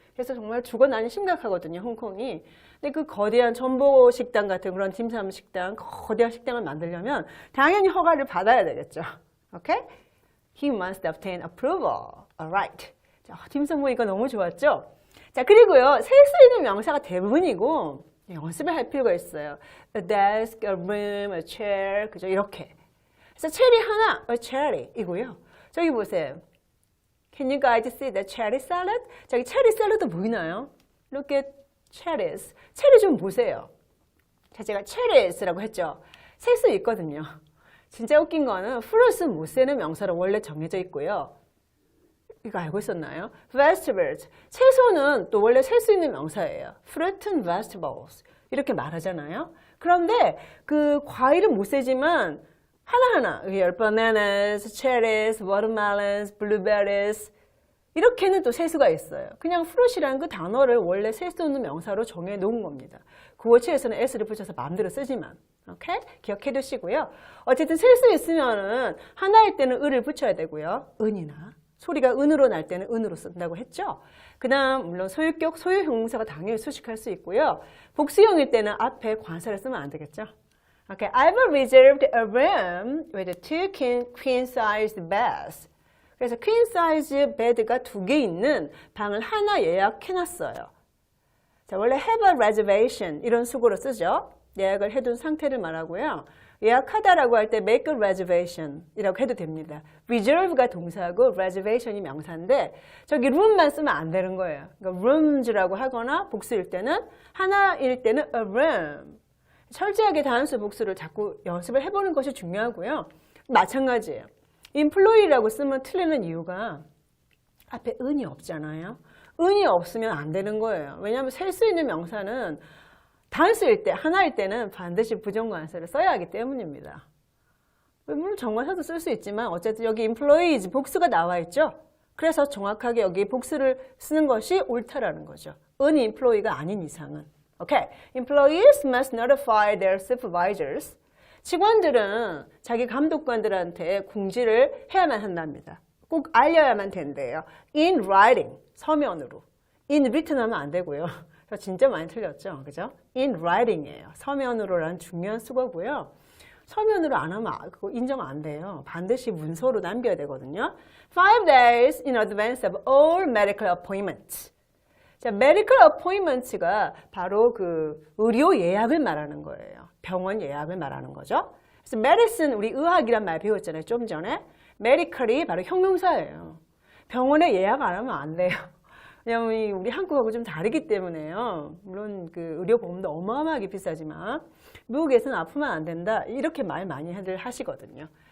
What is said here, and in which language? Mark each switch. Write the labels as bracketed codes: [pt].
[ko] 그래서 정말 주거난이 심각하거든요. 홍콩이. 근데 그 거대한 전보 식당 같은 그런 딤섬 식당, 거대한 식당을 만들려면 당연히 허가를 받아야 되겠죠. [en] 오케이? He must obtain approval. Alright. [ko] 자, 딤섬 보니까 너무 좋았죠? 자, 그리고요. 셀 수 있는 명사가 대부분이고 연습을 할 필요가 있어요. [en] A desk, a room, a chair. [ko] 그죠? 이렇게. 그래서 체리 하나, a cherry 이고요. 저기 보세요. [en] Can you guys see the cherry salad? [ko] 저기 체리 샐러드 보이나요? [en] Look at cherries. [ko] 체리 좀 보세요. 자, 제가 cherries라고 했죠. 셀 수 있거든요. 진짜 웃긴 거는 fruits는 못 세는 명사로 원래 정해져 있고요. 이거 알고 있었나요? vegetables. 채소는 또 원래 셀 수 있는 명사예요. [en] fruit and vegetables. [ko] 이렇게 말하잖아요. 그런데 그 과일은 못 세지만 하나하나 bananas, cherries, watermelons, blueberries 이렇게는 또 셀 수가 있어요. 그냥 fruit이라는 그 단어를 원래 셀 수 있는 명사로 정해 놓은 겁니다. 구어체에서는 s를 붙여서 마음대로 쓰지만 오케이? 기억해 두시고요. 어쨌든 셀 수 있으면은 하나일 때는 을을 붙여야 되고요. 은이나 소리가 은으로 날 때는 은으로 쓴다고 했죠. 그 다음 물론 소유격, 소유형용사가 당연히 수식할 수 있고요. 복수형일 때는 앞에 관사를 쓰면 안 되겠죠. [en] Okay, I've reserved a room with 2 queen-size beds. [ko] 그래서 queen-size bed가 2개 있는 방을 하나 예약해놨어요. 자, 원래 have a reservation 이런 수고로 쓰죠. 예약을 해둔 상태를 말하고요. 예약하다라고 할 때 make a reservation 이라고 해도 됩니다. reserve가 동사고 reservation이 명사인데 저기 room만 쓰면 안 되는 거예요. 그러니까 rooms라고 하거나 복수일 때는 하나일 때는 a room. 철저하게 단수 복수를 자꾸 연습을 해보는 것이 중요하고요. 마찬가지예요. employee라고 쓰면 틀리는 이유가 앞에 은이 없잖아요. 은이 없으면 안 되는 거예요. 왜냐하면 셀 수 있는 명사는 단수일 때, 하나일 때는 반드시 부정관사를 써야 하기 때문입니다. 물론 정관사도 쓸 수 있지만 어쨌든 여기 employees 복수가 나와 있죠. 그래서 정확하게 여기 복수를 쓰는 것이 옳다라는 거죠. 은 employee가 아닌 이상은. [en] Okay. Employees must notify their supervisors. [ko] 직원들은 자기 감독관들한테 공지를 해야만 한답니다. 꼭 알려야만 된대요. [en] In writing, [ko] 서면으로. [en] In written [ko] 하면 안 되고요. 저 진짜 많이 틀렸죠? 그죠? [en] In writing이에요. [ko] 서면으로라는 중요한 수거고요. 서면으로 안 하면 그거 인정 안 돼요. 반드시 문서로 남겨야 되거든요. [en] 5 days in advance of all medical appointments. [ko] 자, medical appointments가 바로 그 의료 예약을 말하는 거예요. 병원 예약을 말하는 거죠. 그래서 medicine, 우리 의학이란 말 배웠잖아요. 좀 전에. medical이 바로 형용사예요. 병원에 예약 안 하면 안 돼요. 왜냐면 우리 한국하고 좀 다르기 때문에요. 물론 그 의료보험도 어마어마하게 비싸지만 미국에서는 아프면 안 된다. 이렇게 말 많이 하시거든요.